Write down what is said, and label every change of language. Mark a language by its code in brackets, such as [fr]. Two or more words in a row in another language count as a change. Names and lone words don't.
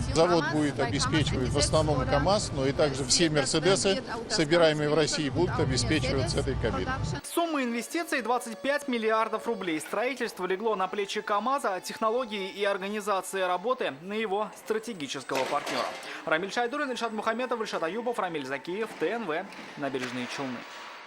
[ru] Завод будет обеспечивать в основном КАМАЗ, но и также все Мерседесы, собираемые в России, будут обеспечиваться этой кабиной. Сумма инвестиций 25 миллиардов рублей. Строительство легло на плечи КАМАЗа, технологии и организация работы на его стратегического партнера. Рамиль Шайдуллин, Ильшат Мухаметов, Ильшат Аюбов, Рамиль Закиев, ТНВ, Набережные Челны.